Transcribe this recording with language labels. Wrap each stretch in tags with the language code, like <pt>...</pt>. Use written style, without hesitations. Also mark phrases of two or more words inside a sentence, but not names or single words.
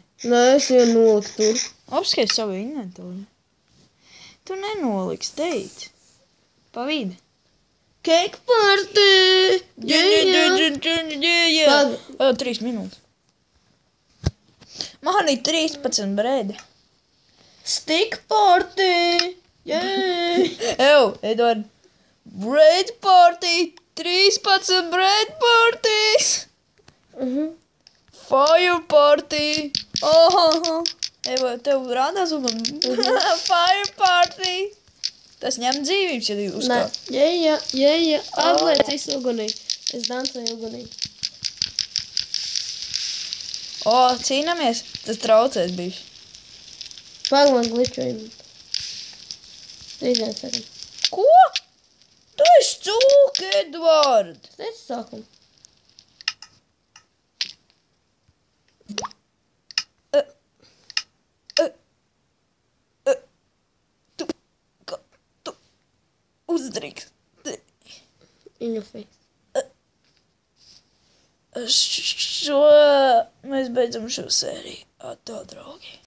<lv>Nē, es jau noliku tur. Apskait savu inventoru. Tu nenoliks, teici. Pa vidi.</lv> <en>Cake party!</en> <lv>Jā. 3 minūtes. Man ir 13 brēdi.</lv> <en>Stick party! Jēj! Ew, Edvard. Bread party. 13 bread parties. Fire party.</en> <lv>Oh. Edvard, tev rādās ugun.</lv> <en>Fire party.</en> <lv>Tas ņem dzīvības, ja tu Nē, uzkāp. jēja. Atliec visu ugunī. Es dancoju ugunī. O, cīnāmies. Tas traucēs bišķi. Pag man gličojumu.</lv> <en>3 second.</en> <lv>Ko? Tu esi cūk, Edvard. Es teicu sākumu. Tu uzdrīkst.</lv> <en>In your face.</en> <lv>Mēs beidzam šo sēriju. Atā, draugi.</lv>